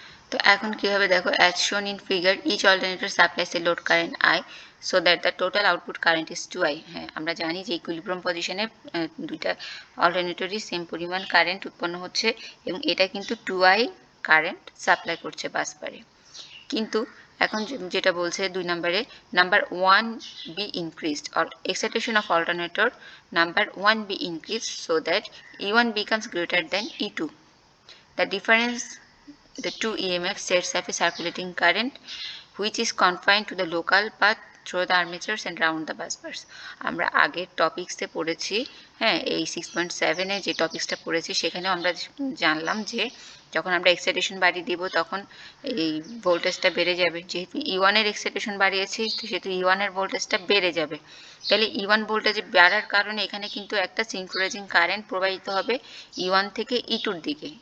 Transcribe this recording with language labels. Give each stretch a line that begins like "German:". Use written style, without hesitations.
English: তো এখন কি হবে দেখো, as shown in figure each alternator supplies a load current I so that the total output current is 2I।
Bangla: হ্যাঁ, আমরা জানি যে ইকুইলিব্রিয়াম পজিশনে দুইটা অল্টারনেটরই সেম পরিমাণ কারেন্ট উৎপন্ন হচ্ছে এবং এটা কিন্তু 2I কারেন্ট সাপ্লাই করছে বাসবারে।
English: কিন্তু এখন যেটা বলছে 2 নম্বরে, number 1 be increased or excitation of alternator number 1 be increased so that E1 becomes greater than E2. The difference, the two EMF sets up a circulating current which is confined to the local path through the armatures and round the busbars।
Bangla: আমরা আগের টপিক্সে পড়েছি, হ্যাঁ, এই 6.7 এ যে টপিক্সটা পড়েছি সেখানেও আমরা জানলাম যে যখন আমরা এক্সাইটেশন বাড়িয়ে দিব তখন এই ভোল্টেজটা বেড়ে যাবে। যেহেতু E1 এর এক্সাইটেশন বাড়িয়েছি সেহেতু E1 এর ভোল্টেজটা বেড়ে যাবে। তাহলে E1 ভোল্টেজ বাড়ার কারণে এখানে কিন্তু একটা সিনক্রোনাইজিং কারেন্ট প্রবাহিত হবে E1 থেকে E2 এর দিকে।